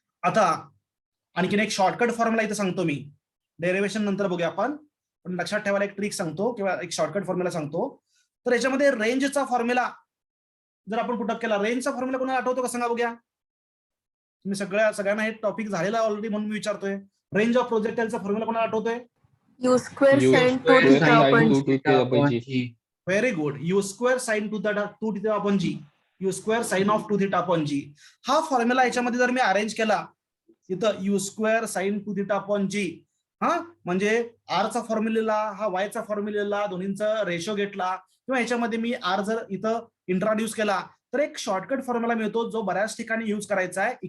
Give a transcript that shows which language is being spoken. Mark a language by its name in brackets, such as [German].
[Marathi] आता आणखीन एक शॉर्टकट फॉर्म्युला इथे सांगतो मी, डेरिव्हेशन नंतर बघूया आपण, पण लक्षात ठेवायला एक ट्रिक सांगतो किंवा एक शॉर्टकट फॉर्म्युला सांगतो. तर याच्यामध्ये रेंजचा फॉर्म्युला जर आपण पुटअप केला, रेंजचा फॉर्म्युला कोणाला आठवतो का सांगा बघूया. तुम्ही सगळ्यांना हे टॉपिक झालेला ऑलरेडी म्हणून मी विचारतोय. रेंज ऑफ प्रोजेक्टाइलचा फॉर्म्युला कोणाला आठवतोय. [English] U square sin 2 theta upon G. Very good. U square sine 2 theta upon G, U square sine of 2 theta upon G. [Marathi] हा फॉर्म्युला याच्यामध्ये जर मी अरेंज केला, इथं you square sine 2 theta upon जी, हा म्हणजे आर चा फॉर्म्युला, हा वाय चा फॉर्म्युला, दोन्हींचा रेशो घेतला किंवा याच्यामध्ये मी आर जर इथं इंट्रोड्यूस केला तर एक शॉर्टकट फॉर्म्युला मिळतो जो बऱ्याच ठिकाणी यूज करायचा आहे.